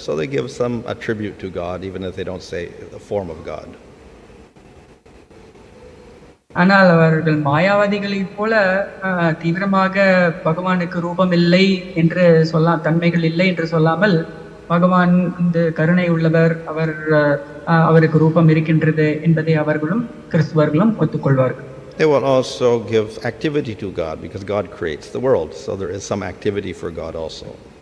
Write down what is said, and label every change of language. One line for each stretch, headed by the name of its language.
English: So they give some attribute to God even if they don't say the form of God.
Tamil: ஆனால் அவர்கள் மாயாவாதிகளைப் போல தீவிரமாக பகவானுக்கு ரூபம் இல்லை என்று தன்மைகள் இல்லை என்று சொல்லாமல் பகவான் இந்த கருணை உள்ளவர், அவருக்கு ரூபம் இருக்கின்றது என்பதை அவர்களும் கிறிஸ்துவர்களும் ஒத்துக்கொள்வார்கள்.
English: They will also give activity to God because God creates the world, so there is some activity for God also.